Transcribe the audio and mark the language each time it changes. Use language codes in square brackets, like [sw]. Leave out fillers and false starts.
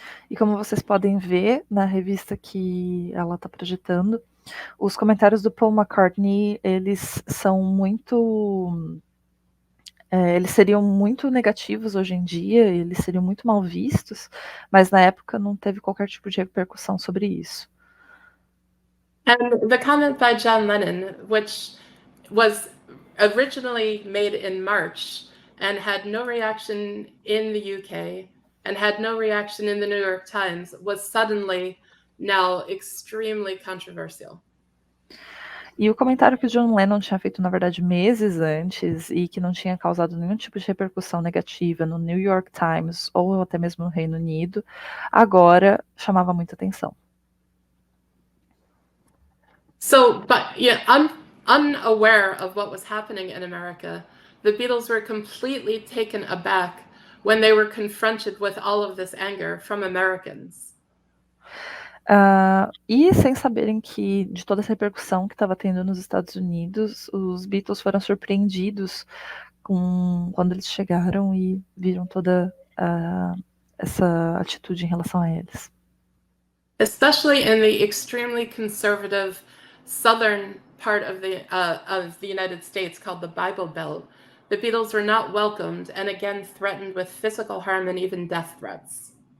[pt] E como vocês podem ver na revista que ela está projetando, os comentários do Paul McCartney, eles são muito... eles seriam muito negativos hoje em dia, eles seriam muito mal vistos, mas na época não teve qualquer tipo de repercussão sobre isso. [en] And the comment by John Lennon, which was originally made in March and had no reaction in the UK and had no reaction in the New York Times, was suddenly now extremely controversial. [pt] E o comentário que o John Lennon tinha feito, na verdade, meses antes e que não tinha causado nenhum tipo de repercussão negativa no New York Times ou até mesmo no Reino Unido, agora chamava muita atenção. [en] So, but yeah, unaware of what was happening in America, the Beatles were completely taken aback when they were confronted with all of this anger from Americans. [pt] E sem saberem que de toda essa repercussão que estava tendo nos Estados Unidos, os Beatles foram surpreendidos quando eles chegaram e viram toda essa atitude em relação a eles. [en] Especially in the extremely conservative southern part of the United States called the Bible Belt, the Beatles were not welcomed and again threatened with physical harm and even death threats.